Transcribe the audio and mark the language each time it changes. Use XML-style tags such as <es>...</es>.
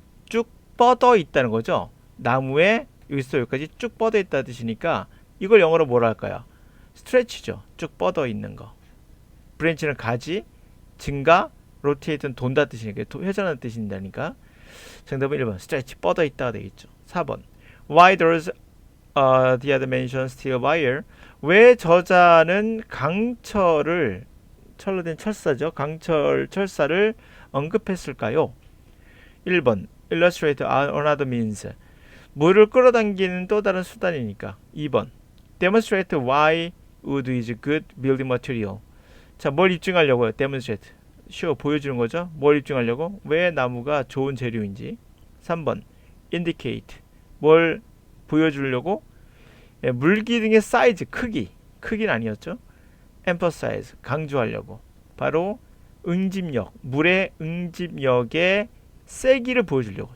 <ko>쭉 뻗어 있다는 거죠. 나무에 여기서 여기까지 쭉 뻗어 있다는 뜻이니까 이걸 영어로 뭐라 할까요? 스트레치죠. 쭉 뻗어 있는 거. 브랜치는 가지, 증가, 로테이트는 돈다 뜻이니까, 회전하는 뜻인다니까. 정답은 1번 스트레치, 뻗어 있다가 되겠죠.</ko> <en>4번 Why does the other mention steel wire?</en> <ko>왜 저자는 강철을, 철로 된 철사죠. 철사를 언급했을까요? 1번</ko> <en>illustrate another means.</en> <ko>물을 끌어당기는 또 다른 수단이니까.</ko> <en>2번 demonstrate why wood is good building material.</en> <ko>자, 뭘 입증하려고요? demonstrate. 보여주는 거죠. 뭘 입증하려고? 왜 나무가 좋은 재료인지. 3번 indicate. 뭘 보여주려고? 물기둥의 사이즈, 크기는 아니었죠. emphasize, 강조하려고. 바로 응집력, 물의 응집력의 세기를 보여주려고.</ko>